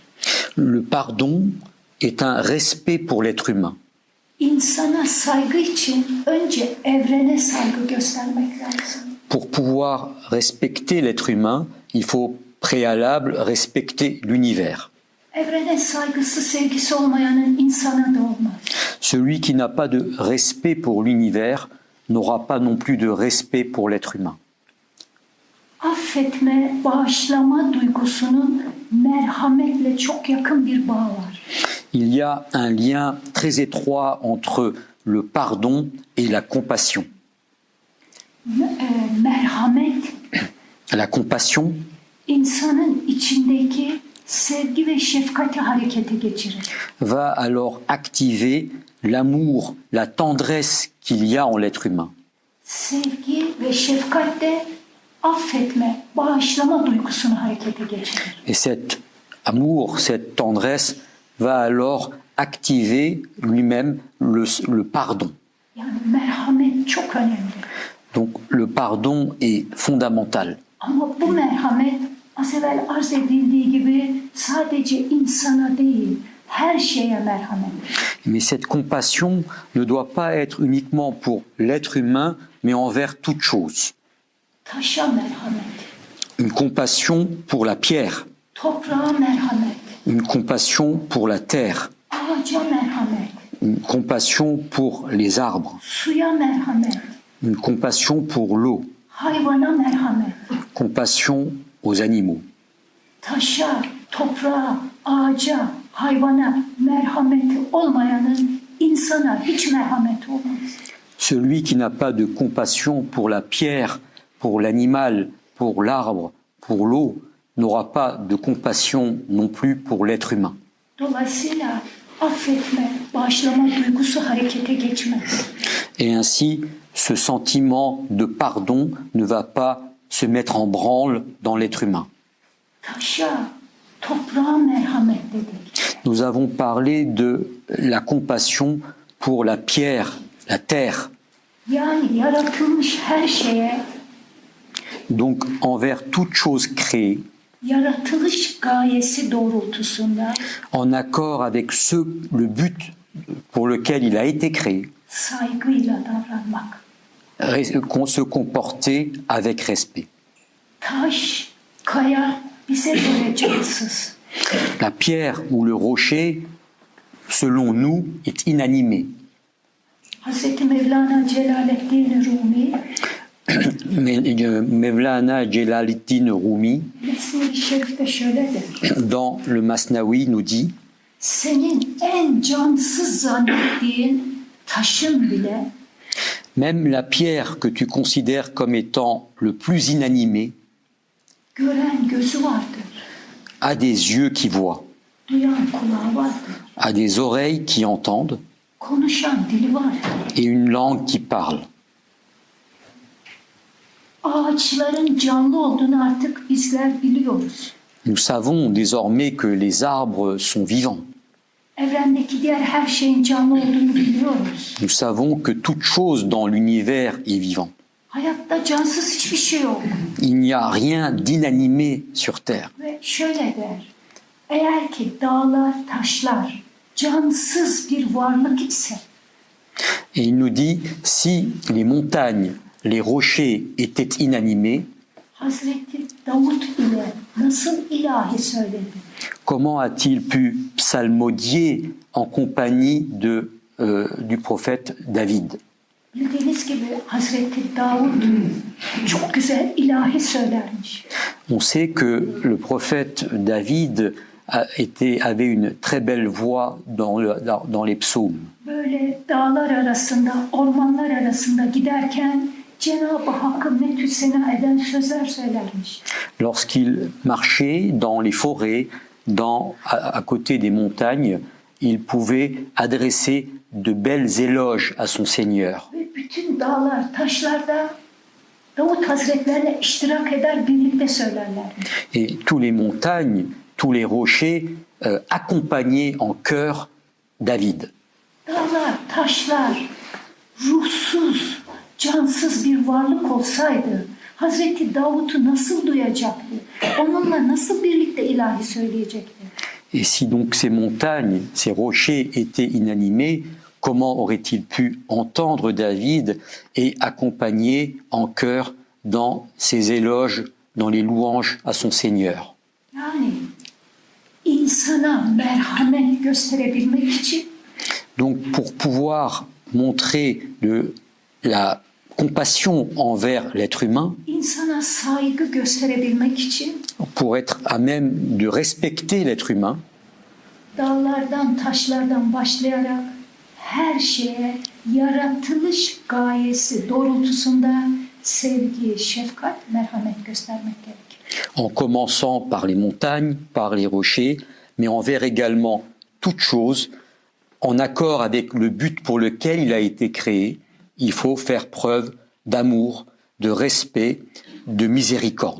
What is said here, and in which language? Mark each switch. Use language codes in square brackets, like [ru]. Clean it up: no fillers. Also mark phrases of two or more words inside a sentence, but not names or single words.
[fr] Le pardon est un respect pour l'être humain. [tr] İnsana saygı için önce evrene saygı göstermek lazım. [fr] Pour pouvoir respecter l'être humain, il faut préalable respecter l'univers. [tr] Evrene saygısı, sevgisi olmayanın insana da olmaz. [fr] Celui qui n'a pas de respect pour l'univers n'aura pas non plus de respect pour l'être humain. [tr] Affetme, bağışlama duygusunun merhametle çok yakın bir bağ var. [fr] Il y a un lien très étroit entre le pardon et la compassion. [tr] Merhamet, [fr] La compassion [tr] insanın içindeki sevgi ve şefkati harekete geçirir. [fr] va alors activer l'amour, la tendresse qu'il y a en l'être humain. [tr] Sevgi ve şefkat de affetme, bağışlama duygusunu harekete geçirir. [fr] Et cet amour, cette tendresse va alors activer lui-même le pardon. [tr] Yani merhamet çok önemli. [fr] Donc le pardon est fondamental. [tr] Ama bu merhamet az evvel arz edildiği gibi sadece insana değil, her şeye merhamet. [fr] Mais cette compassion ne doit pas être uniquement pour l'être humain, mais envers toute chose. [tr] Taşa merhamet, [fr] Une compassion pour la pierre, [tr] toprağa merhamet, [fr] une compassion pour la terre, [tr] ağaca merhamet, [fr] une compassion pour les arbres, [tr] suya merhamet, [fr] une compassion pour l'eau, [tr] hayvana merhamet. [fr] compassion aux animaux. [tr] Taşa, toprağa, ağaca, hayvana merhameti olmayanın insana hiç merhameti olmaz. [fr] Celui qui n'a pas de compassion pour la pierre, pour l'animal, pour l'arbre, pour l'eau, n'aura pas de compassion non plus pour l'être humain. [tr] Dolayısıyla affetme, bağışlama duygusu harekete geçmez. [fr] Et ainsi, ce sentiment de pardon ne va pas se mettre en branle dans l'être humain. [tr] Taşa, toprağa merhamet dedik. [fr] Nous avons parlé de la compassion pour la pierre, la terre, [tr] Yani yaratılmış her şeye, [fr] donc envers toute chose créée, [tr] yaratılış gayesi doğrultusunda [fr] en accord avec le but pour lequel il a été créé, [tr] saygıyla davranmak. [fr] se comporter avec respect. [tr] Taş, kaya bize göre cansız. [fr] La pierre ou le rocher, selon nous, est inanimé. [tr] Hazreti Mevlana Celaleddin Rumi [fr] Mevlana Celaleddin Rumi, [tr] Mesnevi Şerif'te şöyle der. [fr] dans le Masnavi, nous dit [tr] Senin en cansız zannettiğin taşın bile [fr] même la pierre que tu considères comme étant le plus inanimé [tr] Gören gözü vardır. [fr] a des yeux qui voient, [tr] Duyan kulağı vardır. [fr] a des oreilles qui entendent [tr] Konuşan dili var. [fr] et une langue qui parle. [tr] Ağaçların canlı olduğunu artık bizler biliyoruz. [fr] Nous savons désormais que les arbres sont vivants. [tr] Evrendeki diğer her şeyin canlı olduğunu biliyoruz. [fr] Nous savons que toute chose dans l'univers est vivant. [tr] Hayatta cansız hiçbir şey yok. [fr] Il n'y a rien d'inanimé sur Terre. [tr] Ve şöyle der. Eğer ki dağlar, taşlar cansız bir varlık ise [fr] Et il nous dit, si les montagnes, les rochers étaient inanimés, [tr] Hazreti Davut ile nasıl ilahi söyledi? [fr] comment a-t-il pu psalmodier en compagnie du prophète David? [tr] Bildiğiniz gibi Hazreti Davut çok güzel ilahi söylermiş. [fr] On sait que le prophète David avait une très belle voix dans les psaumes. [tr] Böyle dağlar arasında, ormanlar arasında giderken Cenab-ı Hakk'ı metü sena eden sözler söylermiş. [fr] Lorsqu'il marchait dans les forêts, à côté des montagnes, il pouvait adresser de belles éloges à son Seigneur. [tr] Ve bütün dağlar, taşlar da Davut Hazretlerine iştirak eder, birlikte söylerlermiş. [fr] Et tous les montagnes, tous les rochers accompagnaient en chœur David. [tr] Dağlar, taşlar ruhsuz, cansız bir varlık olsaydı Hazreti Davut'u nasıl duyacaktı? Onunla nasıl birlikte ilahi söyleyecekti? [fr] Et si donc ces montagnes, ces rochers étaient inanimés, comment aurait-il pu entendre David et accompagner en chœur dans ses éloges, dans les louanges à son Seigneur? [tr] Yani insana merhamet gösterebilmek için [fr] Donc pour pouvoir montrer la compassion envers l'être humain, [tr] insana saygı gösterebilmek için [fr] pour être à même de respecter l'être humain, [tr] dağlardan, taşlardan başlayarak her şeye yaratılış gayesi doğrultusunda sevgi, şefkat, merhamet göstermek gerekir. [fr] en commençant par les montagnes, par les rochers, mais envers également toute chose, en accord avec le but pour lequel il a été créé, il faut faire preuve d'amour, de respect, de miséricorde.